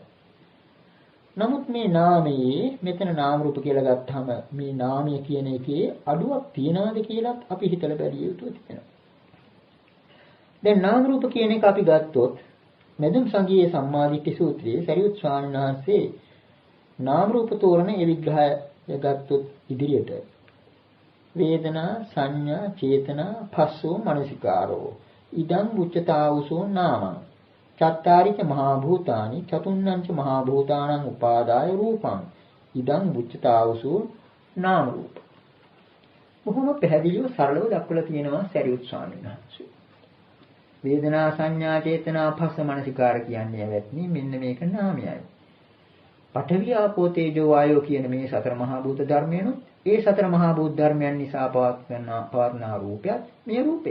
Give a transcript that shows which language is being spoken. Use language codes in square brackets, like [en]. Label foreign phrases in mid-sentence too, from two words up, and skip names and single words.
[si] නමුත් මේ නාමයේ මෙතන නාම රූප කියලා ගත්තාම මේ නාමය කියන එකේ අඩුවක් තියනවාද කියලාත් අපි හිතලා බැලිය යුතු තියෙනවා. දැන් නාම රූප කියන එක අපි ගත්තොත් මෙදුම් සංගීයේ සම්මාදිට්ඨි සූත්‍රයේ සරියුත් ස්වාමීන් වහන්සේ නාම රූප තෝරන ඒ විග්‍රහය ගත්තොත් ඉදිරියට [pi] වේදනා සංඥා චේතනා පස්සෝ මනසිකාරෝ ඉදං උච්චතාවුසෝ නාමං චත්තාරිච මහා භූතානි චතුන්නංච මහා භූතානං උපාදාය රූපං ඉදං උච්චතාවුසෝ නාම රූප [si] බොහොම පැහැදිලිව සරලව දක්වලා තියෙනවා සරියුත් ස්වාමීන් වහන්සේ වේදනා සංඥා චේතනා පස්ස මනසිකාර කියන්නේ ඇවැත්නි මෙන්න මේක නාමයයි. පඨවි ආපෝ තේජෝ වායෝ කියන මේ සතර මහා භූත ධර්මයන් ඒ සතර මහා භූත ධර්මයන් නිසා පවත්නා රූපයත් මේ රූපයයි.